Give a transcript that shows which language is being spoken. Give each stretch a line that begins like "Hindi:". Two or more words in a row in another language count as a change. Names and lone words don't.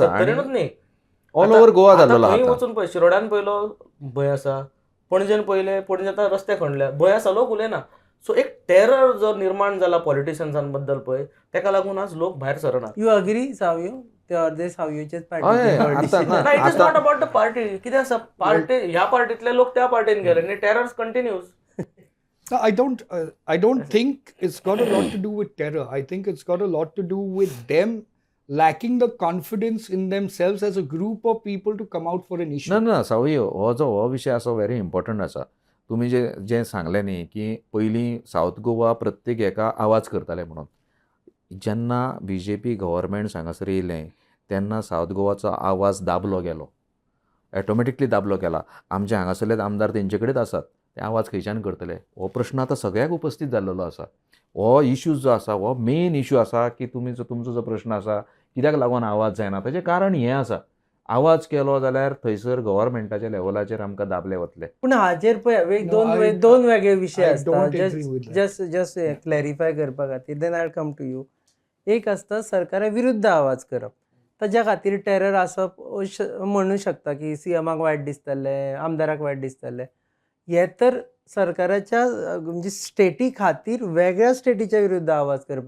Konkani: सत्तरीनूच न्ही,
English: all over Goa जाल्लो
Konkani: खंय आतां. वचून पळय, शिरोड्यान पयलो भंय आसा, पणजेन पयले, पणजे आतां रस्ते खणल्या, भंय आसा, लोक उलयना. सो एक टेरर जो निर्माण जाला पॉलिटिशियन्सां बद्दल पळय, तेका लागून आज लोक भायर सरना.
English: you agree
Konkani: सावयो? ते अर्दे सावयोचेच
English: it is not about the party.
Konkani: कितें आसा, पार्टी ह्या पार्टींतले लोक त्या पार्टीन गेले आनी
English: terror continues. I don't think it's got a lot to do with terror. I think it's got a lot to do with them lacking the confidence in themselves as a group of people to come out for an issue.
Konkani: ना सावयो, हो विशय आसा
English: very important
Konkani: आसा. तुमी जें सांगलें न्ही की पयलीं सावथ गोवा प्रत्येक हेका आवाज करताले म्हणून. जेन्ना BJP गव्हर्मेंट हांगासर येयलें तेन्ना सावथ गोवाचो आवाज दाबलो गेलो, ऑटोमॅटिकली दाबलो गेला. आमचे हांगासरले आमदार तेंचे कडेच आसात, ते आवाज खंयच्यान करतले? हो प्रश्न आतां सगळ्याक उपस्थित जाल्लो आसा. हो इश्यू जो आसा हो मेन इश्यू आसा की तुमचो जो प्रश्न आसा कित्याक लागून आवाज जायना, ताचें कारण हें आसा. आवाज केलो जाल्यार थंयसर गव्हर्मेंटाच्या लेवलाचेर आमकां दाबले वतले. पूण हाचेर पळय
English: No,
Konkani: दोन वेगळे विशय
English: I
Konkani: आसता.
English: don't agree with that. just clarify
Konkani: करपा खातीर
English: then I come to you.
Konkani: एक आसता सरकारा विरुद्ध आवाज करप, ताज्या खातीर टेरर आसप म्हणू शकता की सीएमाक वायट दिसतलें, आमदाराक वायट दिसतलें. हे तर सरकाराच्या म्हणजे स्टेटी खातीर वेगळ्या स्टेटीच्या विरुद्ध आवाज करपाक.